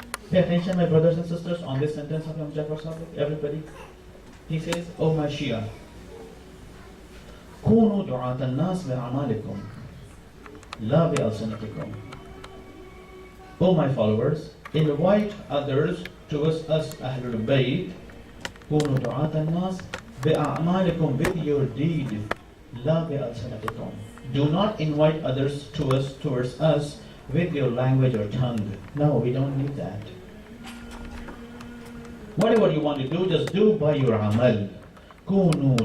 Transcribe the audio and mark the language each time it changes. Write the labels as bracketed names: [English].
[English] Pay attention, my brothers and sisters, on this sentence of Imam Jafar Sadiq, everybody. He says, Oh my Shia, [Arabic] كونوا دعاة الناس بأعمالكم لا بألسنتكم. [English] O my followers, invite others towards us Ahlul Bayt. [Arabic] كونوا دعاة الناس بأعمالكم, [English] with your deed, [Arabic] لا بألسنتكم. [English] Do not invite others towards us with your language or tongue. No, we don't need that. Whatever you want to do, just do by your amal. كونوا